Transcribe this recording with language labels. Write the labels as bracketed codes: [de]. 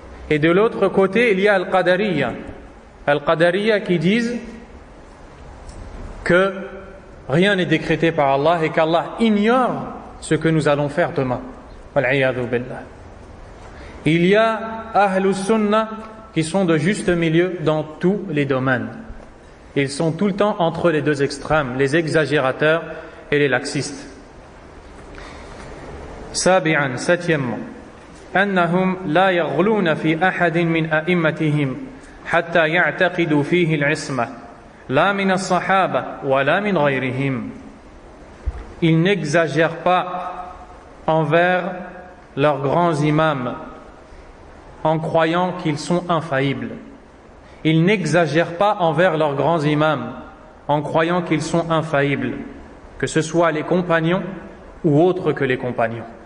[fr] Et de l'autre côté, il y a Al-Qadariya. Al-Qadariya qui disent que rien n'est décrété par Allah et qu'Allah ignore ce que nous allons faire demain. Wal-'iyadhu billah. Il y a Ahlus Sunnah qui sont de juste milieu dans tous les domaines. Ils sont tout le temps entre les deux extrêmes, les exagérateurs et les laxistes. [ar] سابعا septièmement أنهم لا يغلون في أحد من أئمتهم حتى يعتقدوا فيه العصمة لا من الصحابة ولا من غيرهم. [fr] Ils n'exagèrent pas envers leurs grands imams en croyant qu'ils sont infaillibles. Ils n'exagèrent pas envers leurs grands imams en croyant qu'ils sont infaillibles, que ce soit les compagnons ou autres que les compagnons.